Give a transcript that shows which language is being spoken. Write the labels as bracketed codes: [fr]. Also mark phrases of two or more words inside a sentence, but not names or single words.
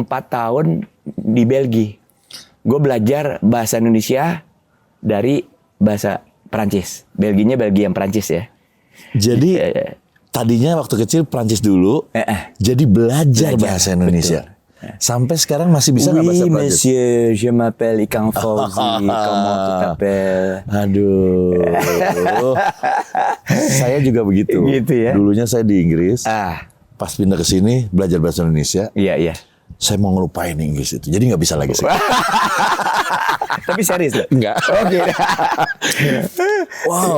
[id] 4 tahun di Belgia. Gue belajar bahasa Indonesia dari bahasa Perancis. Belginya Belgia yang Perancis ya. Jadi tadinya waktu kecil Prancis dulu, jadi belajar bahasa Indonesia. Sampai sekarang masih bisa nggak bahasa [fr] Oui, [id] Prancis? [fr] monsieur, je m'appelle Ikang Fauzi. Comment tu t'appelles? [id] Aduh, saya juga begitu. Gitu ya. Dulunya saya di Inggris, Ah, pas pindah ke sini belajar bahasa Indonesia, iya. saya mau ngelupain Inggris itu, jadi nggak bisa lagi. Tapi serius loh. Enggak. Oke. Wow.